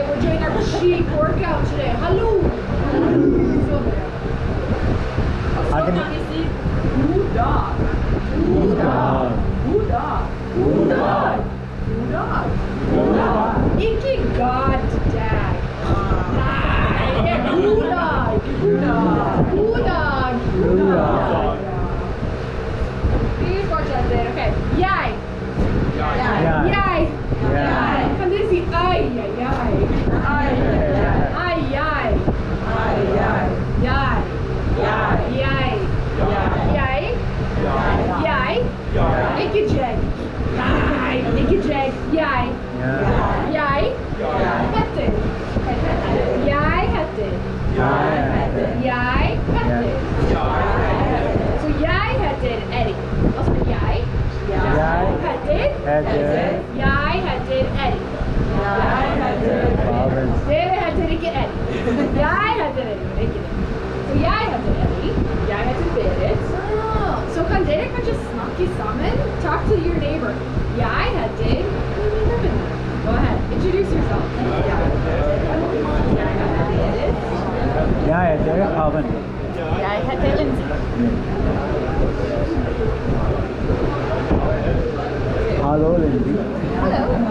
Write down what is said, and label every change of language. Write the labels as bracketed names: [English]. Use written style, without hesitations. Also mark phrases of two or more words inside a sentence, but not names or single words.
[English] We're doing our cheek workout today. Hello! Good dog. Good dog. Good dog. Good dog. Good dog. Good dog. [Norwegian] Ikke god dag. [English] Good dog. Good dog. Good dog. Good dog. Please watch that there. Okay. Yay. Yay. [Norwegian] Kan dere si ai, ai, ai? Ai, ai. Ai, ai. [English] Yay. Yay. Yay. Yay. [Norwegian] Ikke jeg. Ikke jeg. Jeg. Jeg heter. Jeg heter. Jeg heter. Så jeg heter Erik. Altså jeg. Jeg heter. Jeg heter Erik. Dere heter ikke Erik. Jeg heter Erik, ikke det. Så jeg heter Erik. Jeg heter Berit. Så kan dere kanskje snakke sammen? [English] Talk to your neighbor. [Norwegian] Jeg heter. [English] Go ahead. Introduce yourself. [Norwegian] Jeg heter Berit. Jeg heter Alvin. Jeg heter Lindsay. [English] Hello, Lindsay. Hello.